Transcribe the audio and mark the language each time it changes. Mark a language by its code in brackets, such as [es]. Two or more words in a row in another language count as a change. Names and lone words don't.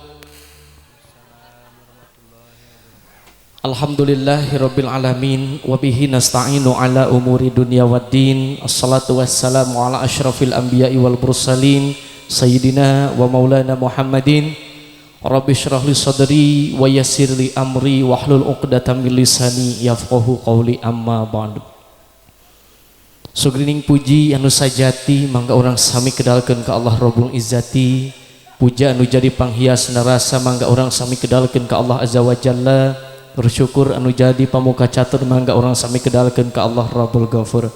[ar] الحمد لله رب العالمين وبه نستعين على أمور الدنيا والدين. الصلاة والسلام على أشرف الأنبياء والمرسلين سيدنا ومولانا محمد. رب اشرح لي صدري ويسر لي أمري واحلل عقدة من لساني يفقهوا قولي أما بعد. [su] Sugrining puji anu sajati mangga orang sami kedalkeun ka [ar] الله رب العزة. [su] Puja anu jadi panghias narasa mangga orang sami kedalkeun ka [ar] الله عز وجل. [su] Bersyukur anu jadi pamuka catur mangga orang sami kedalkeun ka [ar] الله رب الغفور.